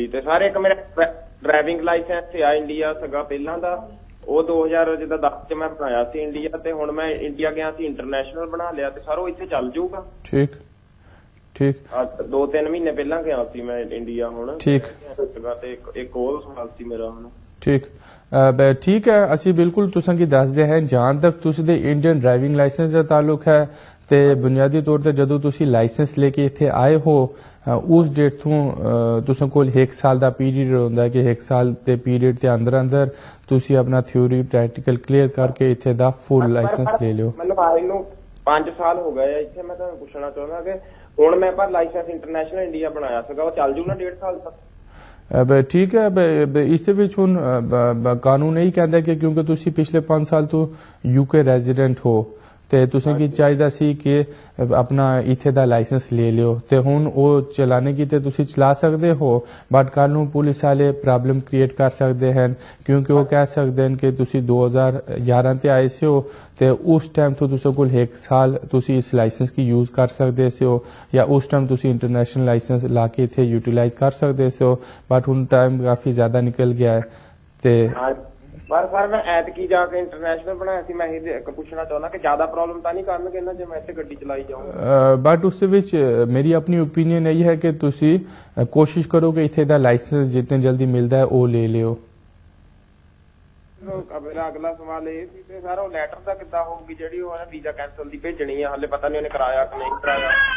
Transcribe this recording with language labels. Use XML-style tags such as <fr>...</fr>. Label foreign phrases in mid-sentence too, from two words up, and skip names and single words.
<pa>تے سر ایک میرا</pa> <en>driving licence</en> <pa>ہے انڈیا سگا پہلا دا, وہ 2010 میں بنایا سی انڈیا, تے ہن میں انڈیا گیا سی انٹرنیشنل بنا لیا, تے سر وہ اتنے چل جاؤ گا؟ ٹھیک. ٹھیک. 2-3 مہینے پہلا گیا سی میں انڈیا. ہن ٹھیک. ایک اور سوال سی میرا. ہن ٹھیک ٹھیک ہے, اسی بالکل تساں کی دس دے ہیں. جہاں تک تسی دے</pa> <en>Indian driving licence</en> <pa>کا تعلق ہے تے بنیادی طور تے جدوں تسی لائسنس لے کے ایتھے آئے ہو اس ڈیٹ تو تساں کول 1 سال دا پیریڈ ہوندا ہے کہ 1 سال دے پیریڈ تے اندر اندر تسی اپنا</pa> <en>theory practical</en> <pa>کلیئر کر کے ایتھے دا</pa> <en>full licence</en> <pa>لے لیو. مطلب آئے نو 5 سال ہو گئے ایتھے. میں تانوں پوچھنا چاہندا کہ ہن میں پر</pa> <en>licence international</en> <pa>انڈیا بنایا سکا, وہ چل جاؤ نا 1.5 سال تک؟ ٹھیک ہے. اس وچ ہن قانون یہی کہندا ہے کہ کیونکہ تسی پچھلے 5 سال تو</pa> <en>UK resident</en> <pa>ہو تے تساں کی چاہیے سی کہ اپنا ایتھے دا لائسنس لے لیو, تے ہن او چلانے کی تے تسی چلا سکتے ہو, بٹ کل نوں پولیس والے</pa> <en>problem create</en> <pa>کر سکتے ہیں, کیونکہ وہ کہہ سکتے ہیں کہ تسی 2011 تے آئے سے ہو تے اس ٹائم تو تساں کول 1 سال تسی اس لائسنس کی یوز کر سکتے سے ہو, یا اس ٹائم تسی</pa> <en>international licence</en> <pa>لا کے تھے یوٹیلائز کر سکتے سے ہو, بٹ ہن ٹائم کافی زیادہ نکل گیا ہے. تے ਪਰ ਸਰ ਮੈਂ ਐਤਕੀ ਜਾ ਕੇ ਇੰਟਰਨੈਸ਼ਨਲ ਬਣਾਇਆ ਸੀ, ਮੈਂ ਇਹ ਇੱਕ ਪੁੱਛਣਾ ਚਾਹੁੰਦਾ ਕਿ ਜ਼ਿਆਦਾ ਪ੍ਰੋਬਲਮ ਤਾਂ ਨਹੀਂ ਕਰਨਗੇ ਇਹਨਾਂ ਜੇ ਮੈਂ ਇੱਥੇ ਗੱਡੀ ਚਲਾਈ ਜਾਊਂਗਾ? ਬਟ ਉਸ ਦੇ ਵਿੱਚ ਮੇਰੀ ਆਪਣੀ ਓਪੀਨੀਅਨ ਇਹ ਹੈ ਕਿ ਤੁਸੀਂ ਕੋਸ਼ਿਸ਼ ਕਰੋ ਕਿ ਇੱਥੇ ਦਾ ਲਾਇਸੈਂਸ ਜਿੰਨੇ ਜਲਦੀ ਮਿਲਦਾ ਹੈ ਉਹ ਲੈ ਲਿਓ। ਮੇਰਾ ਅਗਲਾ ਸਵਾਲ ਇਹ ਸੀ ਕਿ ਸਰ ਉਹ ਲੈਟਰ ਦਾ ਕਿੱਦਾਂ ਹੋਊਗੀ ਜਿਹੜੀ ਉਹ</pa> <en>visa cancel</en> <pa>ਦੀ ਭੇਜਣੀ ਹੈ, ਹਾਲੇ ਪਤਾ ਨਹੀਂ ਉਹਨੇ ਕਰਾਇਆ ਕਿ ਨਹੀਂ ਕਰਾਇਆ।</pa>